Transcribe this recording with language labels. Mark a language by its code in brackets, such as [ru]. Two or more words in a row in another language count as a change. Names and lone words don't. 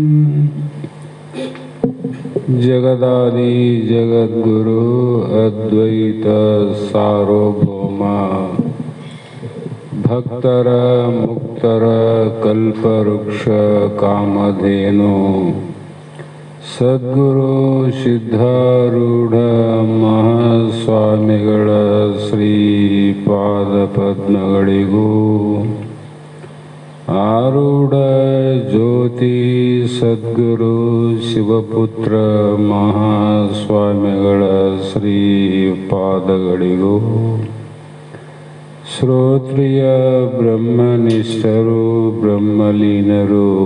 [sa] जगदादि जगद्गुरु अद्वैत सार्वभौम भक्तर मुक्तर कल्पवृक्ष कामधेनु [kn] ಸದ್ಗುರು ಸಿದ್ಧಾರೂಢ ಮಹಾಸ್ವಾಮಿಗಳ ಶ್ರೀಪಾದ ಪದ್ಮಗಳಿಗೂ ಆರೂಢ ಜ್ಯೋತಿ ಸದ್ಗುರು ಶಿವಪುತ್ರ ಮಹಾಸ್ವಾಮಿಗಳ ಶ್ರೀಪಾದಗಳಿಗೂ ಶ್ರೋತ್ರಿಯ ಬ್ರಹ್ಮನಿಷ್ಠರು ಬ್ರಹ್ಮಲೀನರು